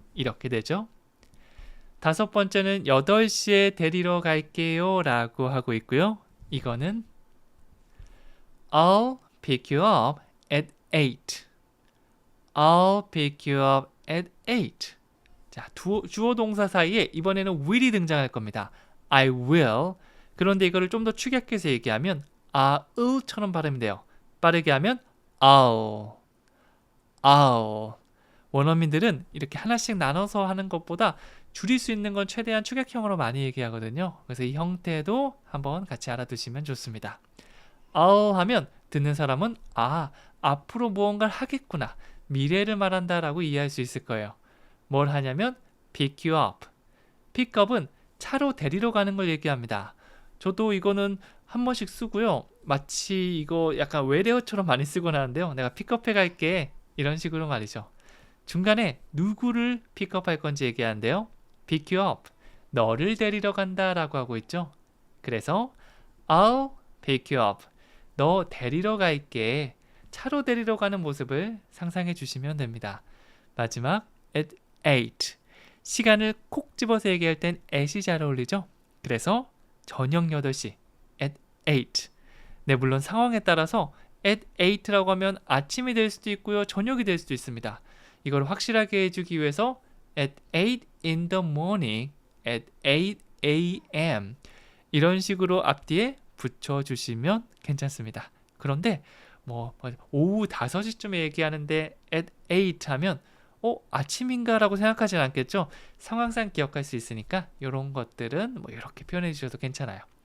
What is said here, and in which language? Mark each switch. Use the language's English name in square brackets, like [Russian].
[Korean] 이렇게 되죠. 다섯 번째는 8시에 데리러 갈게요 라고 하고 있고요. 이거는 [English] I'll pick you up at 8. I'll pick you up at 8. [Korean] 자, 주어 동사 사이에 이번에는 will이 등장할 겁니다. [English] I will. [Korean] 그런데 이거를 좀 더 축약해서 얘기하면 I'll처럼 발음이 돼요. 빠르게 하면 I'll. 원어민들은 이렇게 하나씩 나눠서 하는 것보다 줄일 수 있는 건 최대한 축약형으로 많이 얘기하거든요. 그래서 이 형태도 한번 같이 알아두시면 좋습니다. I'll 하면 듣는 사람은 앞으로 무언가를 하겠구나, 미래를 말한다 라고 이해할 수 있을 거예요. 뭘 하냐면 [English] pick you up. [Korean] pickup은 차로 데리러 가는 걸 얘기합니다. 저도 이거는 한 번씩 쓰고요. 마치 이거 약간 외래어처럼 많이 쓰곤 하는데요. 내가 픽업해 갈게, 이런 식으로 말이죠. 중간에 누구를 픽업할 건지 얘기하는데요. [English] pick you up, [Korean] 너를 데리러 간다 라고 하고 있죠. 그래서 [English] I'll pick you up, [Korean] 너 데리러 갈게, 차로 데리러 가는 모습을 상상해 주시면 됩니다. 마지막 at 8, 시간을 콕 집어서 얘기할 땐 at이 잘 어울리죠. 그래서 저녁 8시 at 8. 네, 물론 상황에 따라서 at 8라고 하면 아침이 될 수도 있고요, 저녁이 될 수도 있습니다. 이걸 확실하게 해주기 위해서 [English] at 8 in the morning, at 8 a.m. [Korean] 이런 식으로 앞뒤에 붙여주시면 괜찮습니다. 그런데 오후 5시쯤에 얘기하는데 at 8 하면 아침인가 라고 생각하진 않겠죠? 상황상 기억할 수 있으니까 이런 것들은 이렇게 표현해 주셔도 괜찮아요.